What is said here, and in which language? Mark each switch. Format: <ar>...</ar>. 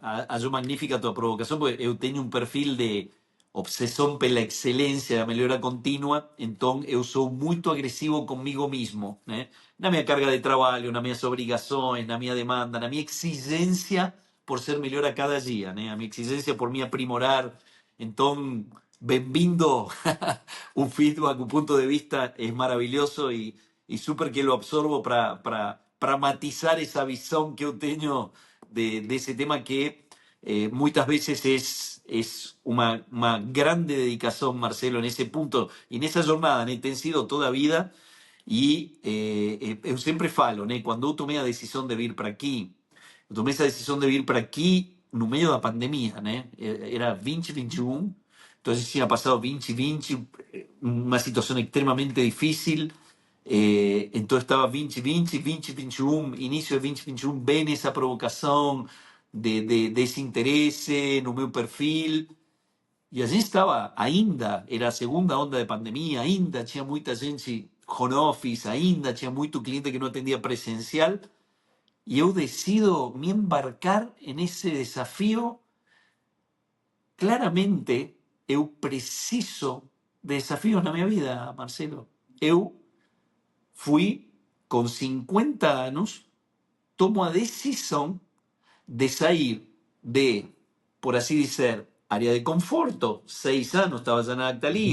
<pt>Hallo magnífica tu provocación, porque eu tenho un perfil de obsesión pela excelência, da melhora contínua, então eu sou muito agresivo comigo mesmo, né? Na minha carga de trabalho, nas minhas obrigações, na minha demanda, na minha exigência por ser melhor a cada dia, né? A minha exigência por me aprimorar. Então, bem-vindo.</pt> <es>Un feedback, un punto de vista es maravilloso y súper que lo absorbo para matizar esa visión que yo tengo de ese tema que muchas veces es una grande dedicación, Marcelo, en ese punto, en esa jornada, ¿no? Te sido toda vida y yo siempre falo, ¿no? Cuando yo tomé la decisión de vir para aquí, yo tomé esa decisión de vir para aquí no medio de la pandemia, ¿no? Era 2021, entonces tinha pasado 2020, una situación extremadamente difícil. Entonces estaba 2020, 2021, inicio de 2021, ven esa provocación de ese interés no meu perfil.</es> <pt>E a gente estava ainda, era a segunda onda de pandemia, ainda tinha muita gente home office, ainda tinha muito cliente que não atendia presencial. E eu decido me embarcar en ese desafío. Claramente, eu preciso de desafios na minha vida, Marcelo. Eu fui con 50 años, tomo a decisión de salir de, por así decir, área de conforto. 6 años estaba ya na Actalis,</pt>